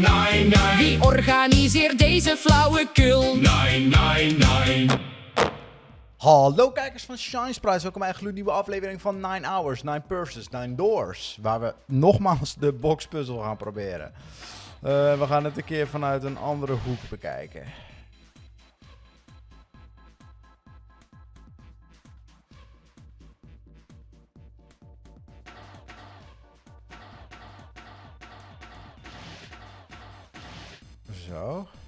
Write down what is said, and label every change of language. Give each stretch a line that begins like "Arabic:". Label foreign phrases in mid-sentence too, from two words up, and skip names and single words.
German: nein, nein.
Dutch: Wie organiseert deze flauwekul?
German: Nein, nein, nein.
Dutch: Hallo kijkers van ShineSprites, welkom bij een gloednieuwe aflevering van 9 Hours, 9 Purses, 9 Doors. Waar we nogmaals de boxpuzzel gaan proberen. We gaan het een keer vanuit een andere hoek bekijken. Zo.